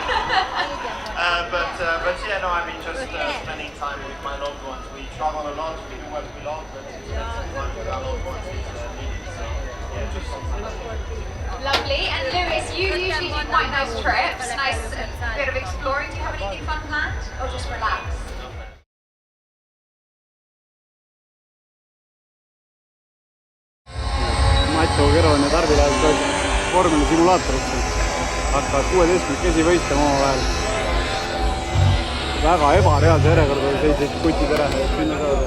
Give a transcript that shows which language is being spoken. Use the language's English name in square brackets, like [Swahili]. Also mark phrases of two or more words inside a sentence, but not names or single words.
[English] But yeah, no, I mean just spending time with my loved ones. We travel a lot, we do what we love, but spending time with our loved ones is needed. So yeah, just Lovely. And Lewis, you usually do quite nice trips, nice bit of exploring. Do you have anything fun planned, or just relax? [Estonian] Matto Keron ja Tarvi lähevad vormeli simulaatorisse. Hakkavad 16 võistlema omavahel. Väga ebareaalse järjekorda seisid kutid ära, et sinna saada.